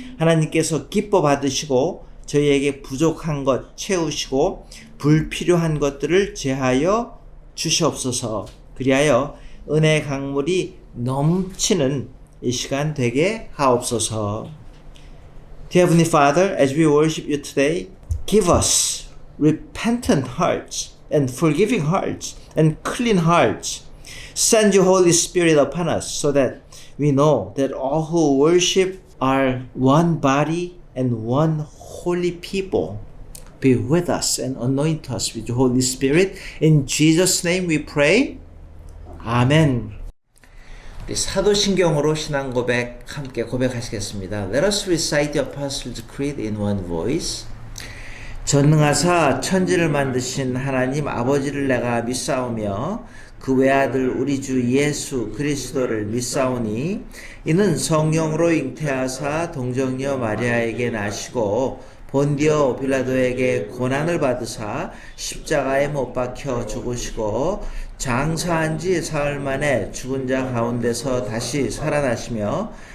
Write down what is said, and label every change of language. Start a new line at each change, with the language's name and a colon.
Korean: 하나님께서 기뻐 받으시고 저희에게 부족한 것 채우시고 불필요한 것들을 제하여 주시옵소서. 그리하여 은혜의 강물이 넘치는 이 시간 되게 하옵소서.
English: Dear Heavenly Father, as we worship you today, give us repentant hearts and forgiving hearts and clean hearts. Send your Holy Spirit upon us so that we know that all who worship are one body and one holy people. Be with us and anoint us with your Holy Spirit. In Jesus' name we pray. 아멘.
Korean: 우리 사도신경으로 신앙 고백 함께 고백하시겠습니다.
English: Let us recite the Apostles' Creed in one voice.
Korean: 전능하사 천지를 만드신 하나님 아버지를 내가 믿사오며 그 외아들 우리 주 예수 그리스도를 믿사오니 이는 성령으로 잉태하사 동정녀 마리아에게 나시고 본디오 빌라도에게 고난을 받으사 십자가에 못 박혀 죽으시고 장사한 지 사흘 만에 죽은 자 가운데서 다시 살아나시며